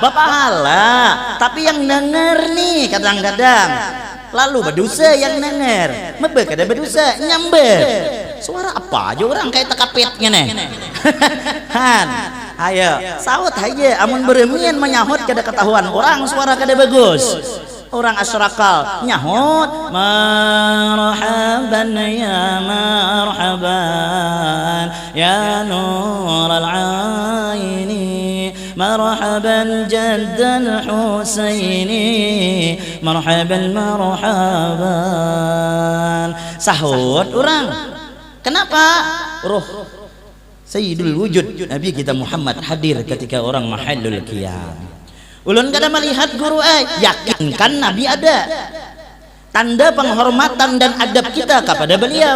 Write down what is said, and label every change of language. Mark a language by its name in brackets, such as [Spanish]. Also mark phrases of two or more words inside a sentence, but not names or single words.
[Banjar] Tapi yang denger nih kadang-kadang lalu berdosa yang denger. Mebe kada berdosa nyamber. Suara apa aja orang kayak tekapitnya nih. Han. Ayo, saut aja amun beremian menyahut kada ketahuan orang suara kada bagus. Orang asyrakal nyahut [Arabic] مرحبا يا مرحبا يا نور العين مرحبا جد الحسين مرحبا [Banjar] sahut orang. Kenapa? Ruh Sayyidul Wujud Nabi kita Muhammad hadir ketika orang [Arabic] محل القيام. [Banjar] Ulun kada melihat guru yakinkan Nabi ada. Tanda penghormatan dan adab kita kepada beliau.